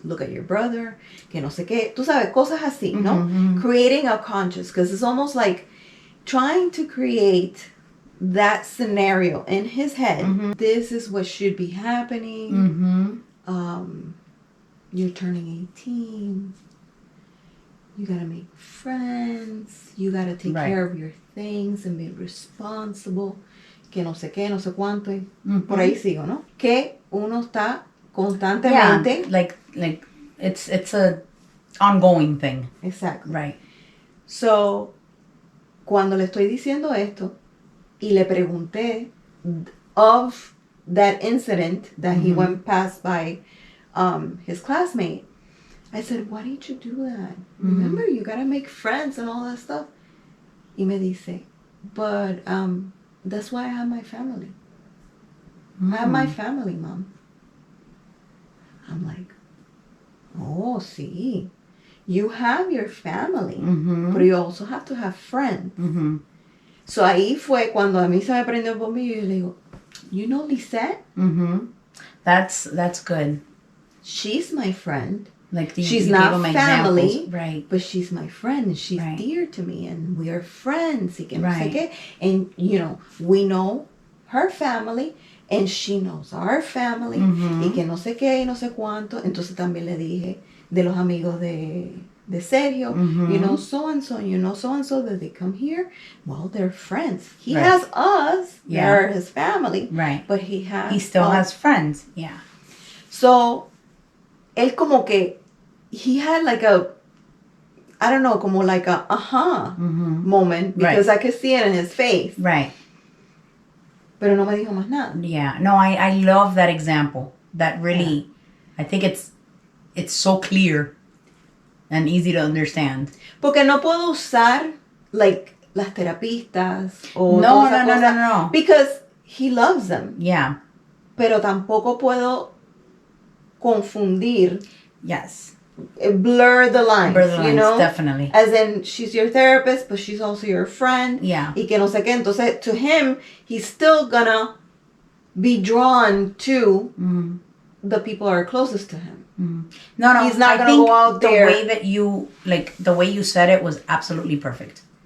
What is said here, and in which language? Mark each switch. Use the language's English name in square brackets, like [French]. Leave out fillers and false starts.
[English] Look at your brother, [Spanish] que no sé qué. Tú sabes, cosas así, ¿no? [English] Creating a conscious, because it's almost like trying to create that scenario in his head. This is what should be happening. You're turning 18. you gotta make friends, you gotta take care of your things and be responsible, [Spanish] que no sé qué, no sé cuánto, y por ahí sigo, ¿no? Que uno está constantemente. [English] Yeah, like it's a ongoing thing. Exactly. Right. So, [Spanish] cuando le estoy diciendo esto y le pregunté [English] of that incident that he went past by his classmate, I said, why did you do that? Remember, you gotta make friends and all that stuff. [Spanish] Y me dice, [English] but that's why I have my family. I have my family, Mom. I'm like, oh, sí. You have your family, but you also have to have friends. [Spanish] So ahí fue cuando a mí se me prendió el bombillo y yo le digo, [English] you know Lisette? That's good. She's my friend. Like she's not family, examples. Right? But she's my friend, and she's dear to me, and we are friends. [Spanish] Y que no sé qué. [English] And you know, we know her family, and she knows our family. [Spanish] Y que no sé qué y no sé cuánto. Entonces también le dije de los amigos de Sergio, [English] you know so and so, that they come here. Well, they're friends. He has us. They're his family. Right. But he still has friends. Yeah. So, [Spanish] él como que [English] he had like a, I don't know, como like a moment, because I could see it in his face. Right. [Spanish] Pero no me dijo más nada. [English] Yeah. No, I love that example. That really, I think it's so clear and easy to understand. [Spanish] Porque no puedo usar like las terapistas o no. [English] Because he loves them. Yeah. [Spanish] Pero tampoco puedo confundir. [English] Yes. Blur the lines, you know? Definitely. As in, she's your therapist, but she's also your friend. Yeah. [Spanish] Y que no sé qué. [English] Entonces, to him, he's still gonna be drawn to the people who are closest to him. No, he's not gonna go out there. The way that you, like, the way you said it was absolutely perfect.